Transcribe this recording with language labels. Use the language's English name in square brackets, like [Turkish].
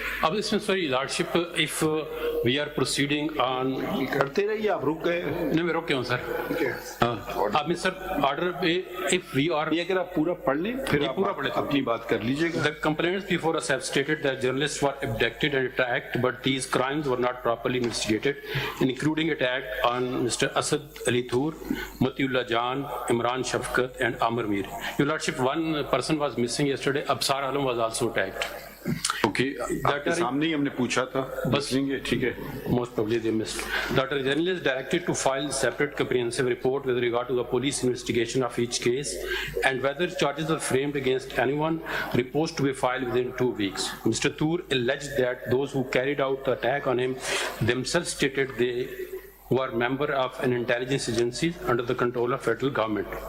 [Hindi] अब इसमें sir [English] Lordship, if we are proceeding on, [Hindi] करते रहिए आप रुक गए। नहीं मैं रुक गया हूँ सर। अब मैं sir [English] order if we are, [Hindi] ये अगर आप पूरा पढ़ लें फिर आप पूरा पढ़े अपनी बात कर लीजिएगा। [English] The complainants before us have stated that journalists were abducted and attacked, but these crimes were not properly investigated, including attack on Mr. Asad Ali Toor, Matiullah Jan, Imran Shafkat, and Amr Mir. Your Lordship, one person was missing yesterday. Absar Alam was also attacked. [Hindi] Okay, आपके सामने ही हमने पूछा था। बस लेंगे, ठीक है। [English] Most probably they missed. The journalist directed to file separate comprehensive report with regard to the police investigation of each case and whether charges are framed against anyone. Reports to be filed within 2 weeks. Mr. Toor alleged that those who carried out the attack on him themselves stated they were member of an intelligence agency under the control of federal government.